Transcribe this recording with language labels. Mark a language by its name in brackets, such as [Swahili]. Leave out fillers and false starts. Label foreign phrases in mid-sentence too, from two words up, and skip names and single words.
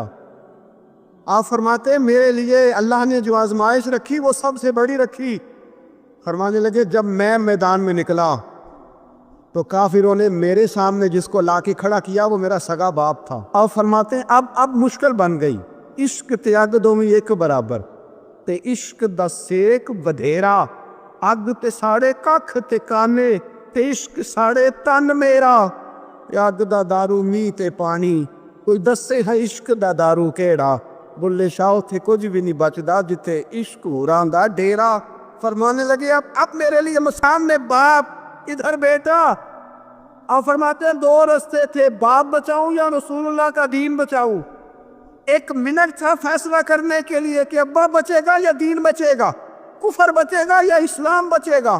[Urdu] آپ فرماتے ہیں میرے لیے اللہ نے جو آزمائش رکھی وہ سب سے بڑی رکھی. فرمانے لگے جب میں میدان میں نکلا تو کافروں نے میرے سامنے جس کو لا کے کھڑا کیا وہ میرا سگا باپ تھا. آپ فرماتے ہیں اب مشکل بن گئی, [Punjabi] عشق تیاگ دومی ایک برابر, تے عشق دا سیک ودھیرا, اگ تے ساڑے ککھ تے کانے, تے عشق ساڑے تن میرا, اگ دا دارو می تے پانی, کوئی دسے ہے عشق دا دارو کیڑا, بلے شاہ تھے کچھ بھی نہیں بچدا جتے عشق ہوران دا ڈیرا. [Urdu] فرمانے لگے اب میرے لیے سامنے باپ, ادھر بیٹا. اور فرماتے ہیں 2 رستے تھے, باپ بچاؤں یا رسول اللہ کا دین بچاؤں. 1 منٹ تھا فیصلہ کرنے کے لیے کہ ابا بچے گا یا دین بچے گا, کفر بچے گا یا اسلام بچے گا.